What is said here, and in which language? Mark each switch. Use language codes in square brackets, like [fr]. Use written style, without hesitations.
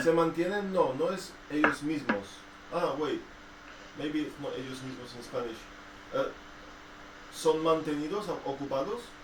[es] Se mantienen, no es ellos mismos. [en] Ah, wait. Maybe it's not [es] ellos mismos [en] in Spanish. [es] ¿Son mantenidos, ocupados?